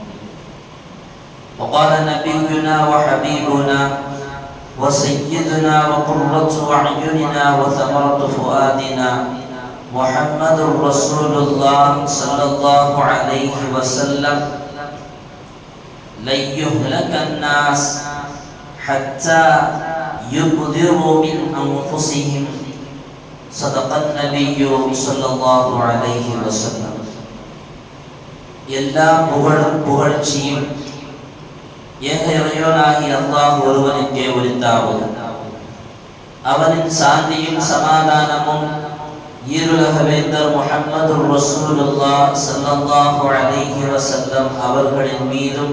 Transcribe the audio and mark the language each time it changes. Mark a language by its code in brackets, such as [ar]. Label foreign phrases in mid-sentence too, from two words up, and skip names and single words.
[ar] وقال نبينا وحبيبنا وسيدنا وقرة أعيننا وثمرة فؤادنا محمد رسول الله صلى الله عليه وسلم: لن يهلك الناس حتى يبذروا من أنفسهم. صدق النبي صلى الله عليه وسلم. [ta] எல்லா புகழ்ச்சியும் ஏக இறைவனாகி அல்லாஹ் ஒருவனுக்கே உரித்தாகும். அவனின் சாந்தியும் சமாதானமும் ஈருலக வேந்தர் முஹம்மது ரசூலுல்லாஹ் [ar] صلى الله عليه وسلم [ta] அவர்களின் மீதும்